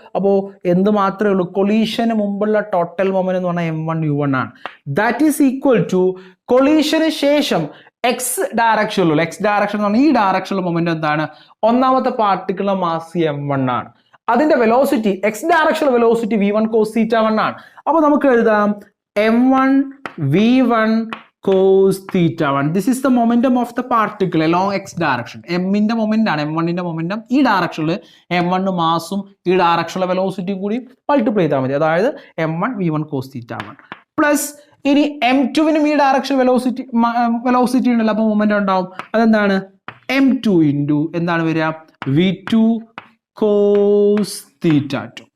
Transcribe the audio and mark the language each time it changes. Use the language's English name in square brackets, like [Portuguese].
[Malayalam] അപ്പോൾ എന്ത് മാത്രമേ ഉള്ളൂ, കൊളീഷന് മുമ്പുള്ള ടോട്ടൽ മൊമെന്റ് എന്ന് പറഞ്ഞാൽ m1u1 ആണ്. [English] that is equal to [Malayalam] കൊളീഷന് ശേഷം എക്സ് ഡയറക്ഷനിലുള്ള, എക്സ് ഡയറക്ഷൻ എന്ന് പറഞ്ഞാൽ ഈ ഡയറക്ഷനിലുള്ള മൊമെന്റ് എന്താണ്, ഒന്നാമത്തെ പാർട്ടിക്കുലർ മാസ് m1 ആണ്. അതിന്റെ velocity X directional velocity v1 cos theta 1 ആണ്. അപ്പോൾ നമുക്ക് എഴുതാം m1 v1 cos theta 1. [English] This is the momentum of the particle along x direction. [Malayalam] m-ന്റെ moment ആണ്, m1ന്റെ മൊമെന്റം ഈ ഡയറക്ഷനിൽ m1 മാസും ഈ ഡയറക്ഷനിലെ വെലോസിറ്റിയും കൂടി മൾട്ടിപ്ലൈ ചെയ്താൽ മതി. അതായത് m1 v1 cos theta 1 plus ഇനി m2വിനും ഈ ഡയറക്ഷൻ വെലോസിറ്റി ഉണ്ടല്ലോ, അപ്പോൾ മൊമെന്റം ഉണ്ടാവും. അതെന്താണ് m2 ഇൻറ്റു എന്താണ് വരിക v2 cos theta 2.